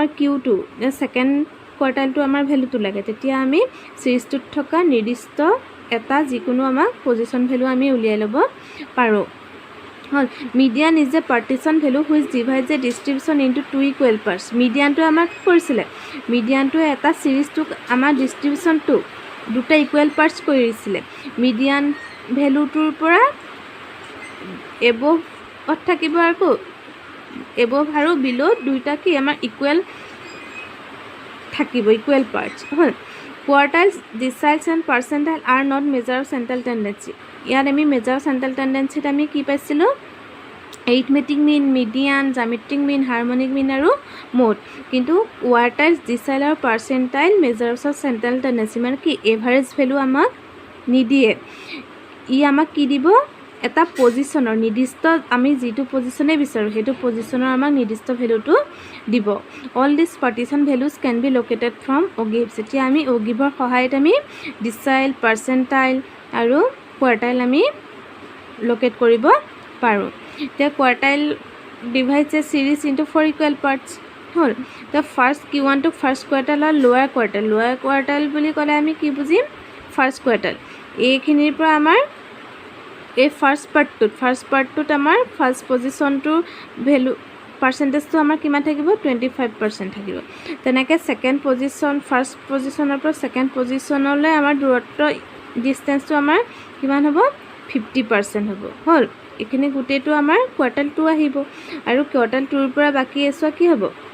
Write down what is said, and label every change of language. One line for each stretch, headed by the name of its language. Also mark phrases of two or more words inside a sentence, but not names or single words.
Assamese: Q2 সেকেন্ড কোৱাৰ্টাইলটো আমাৰ ভ্যালুটো লাগে তেতিয়া আমি সিৰিজটোত থকা নিৰ্দিষ্ট এটা যিকোনো আমাক
English: position value
Assamese: আমি উলিয়াই ল'ব পাৰো হল
English: median is a partition value which divides a distribution into 2 equal parts
Assamese: মিডিয়ানটো আমাক কৰিছিলে মিডিয়ানটো এটা সিৰিজটো আমাৰ ডিস্ট্ৰিবিউশনটো দুটা
English: equal parts
Assamese: কৰিছিলে মিডিয়ান ভ্যালুটোৰ পৰা এবভ থাকিব আৰু এবভ আৰু বিলো দুইটা কি আমাৰ ইকুৱেল থাকিব
English: equal parts
Assamese: হল
English: quartiles deciles and percentile are not measure of central tendency
Assamese: ইয়াত আমি
English: measure central tendency
Assamese: আমি কি পাইছিলো
English: arithmetic mean median geometric mean harmonic mean
Assamese: আৰু mode কিন্তু
English: quartiles decile
Assamese: আৰু percentile
English: measures of central tendency
Assamese: মানে কি
English: average value
Assamese: আমাক নিদিয়ে ই আমাক কি দিব এটা পজিশনৰ নিৰ্দিষ্ট আমি যেটো পজিশনে বিচাৰো হেতু পজিশনৰ আমাক নিৰ্দিষ্ট ভ্যালুটো দিব
English: all these partition values can be located from ogives
Assamese: এতিয়া আমি ogiveৰ সহায়ত আমি
English: decile percentile
Assamese: আৰু quartile আমি লোকেট কৰিব পাৰো এতিয়া quartile
English: divides a series into 4 equal parts হল the first Q1 to first quartile or lower quartile বুলি
Assamese: ক'লে আমি কি বুজিম
English: first quartile
Assamese: এইখিনিৰ পৰা আমাৰ এই ফার্স্ট পার্টটোত আমাৰ ফার্স্ট পজিশনটো ভ্যালু পার্সেন্টেজটো আমাৰ কিমান থাকিব 25% থাকিব তেনেকৈ
English: second position first position
Assamese: পৰা সেকেন্ড পজিশনলৈ আমাৰ দূৰত্ব ডিসটেন্সটো আমাৰ কিমান হ'ব 50% হ'ব হল এখিনি গুটেটো আমাৰ কোৱাৰ্টাইল 2 আহিব আৰু কোৱাৰ্টাইল 2 ৰ পৰা বাকি এসো কি হ'ব